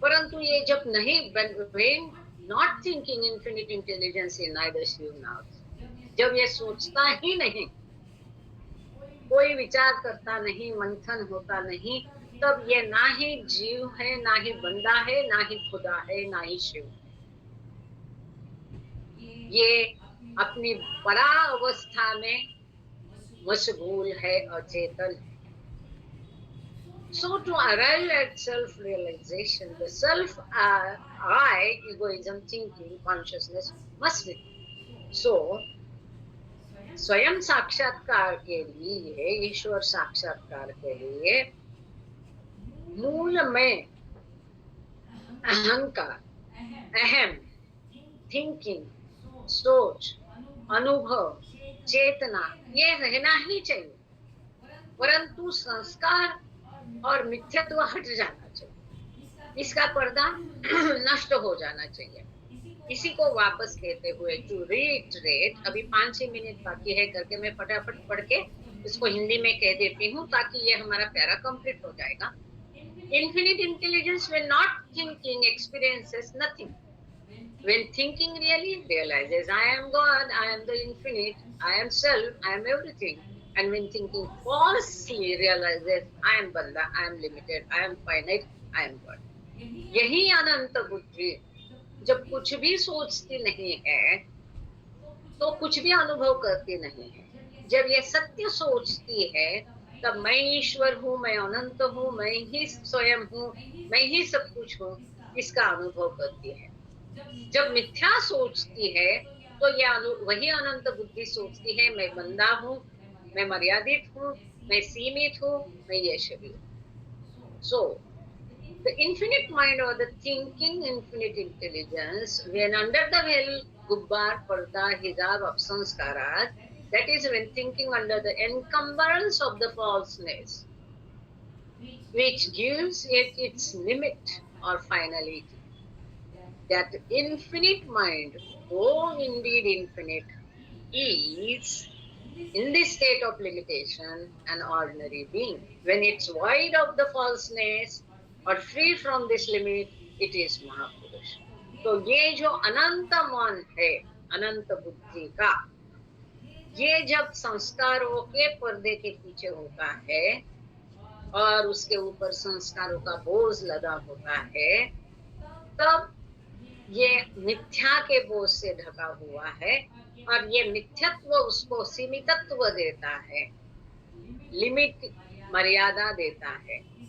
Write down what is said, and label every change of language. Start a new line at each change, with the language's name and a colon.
Hindi: परंतु ये जब नहीं,
English: not thinking infinite intelligence in neither Shiv now,
Hindi: जब ये सोचता ही नहीं, कोई विचार करता नहीं, मंथन होता नहीं, तब ये ना ही जीव है, ना ही बंदा है, ना ही खुदा है, ना ही शिव। ये अपनी परा अवस्था में मशगूल है, अचेतन है।
English: So to arrive at self-realization, the self-I, egoism, thinking, consciousness must be.
Hindi: So, स्वयं साक्षात्कार के लिए, ईश्वर साक्षात्कार के लिए मूल में अहंकार, अहम, थिंकिंग, सोच, अनुभव, चेतना, ये रहना ही चाहिए। परंतु संस्कार और मिथ्यत्व हट जाना चाहिए, इसका पर्दा नष्ट हो जाना चाहिए। इसी को वापस कहते हुए
English: to reiterate,
Hindi: अभी 5-6 मिनट बाकी है करके मैं फटाफट पढ़ के इसको हिंदी में कह देती हूँ ताकि ये हमारा प्यारा कंप्लीट हो जाएगा।
English: Infinite intelligence when not thinking experiences nothing. When thinking really realizes I am God, I am the infinite, I am self, I am everything. And when thinking falsely realizes I am banda, I am limited, I am finite, I am God.
Hindi: यही अनंत बुद्धि जब कुछ भी सोचती नहीं है तो कुछ भी अनुभव करती नहीं है। जब ये सत्य सोचती है तब मैं ईश्वर हूँ, मैं अनंत हूँ, मैं ही स्वयं हूँ, मैं ही सब कुछ हूँ, इसका अनुभव करती है। जब मिथ्या सोचती है तो यह वही अनंत बुद्धि सोचती है मैं बंदा हूँ, मैं मर्यादित हूँ, मैं सीमित हूँ, मैं ये शरीर।
English: So the infinite mind or the thinking infinite intelligence, when under the veil gubbar parda hijab of sanskaras, that is when thinking under the encumbrance of the falseness, which gives it its limit or finality. That infinite mind, though indeed infinite, is in this state of limitation an ordinary being. When it's void of the falseness or free from this limit, it is Mahapurush.
Hindi: तो ये जो अनंत मन है, अनंत बुद्धि का, ये जब संस्कारों के पर्दे के पीछे होता है और उसके ऊपर संस्कारों का बोझ लगा होता है, तब ये मिथ्या के बोझ से ढका हुआ है और ये मिथ्यत्व उसको सीमितत्व देता है, लिमिट, मर्यादा देता है।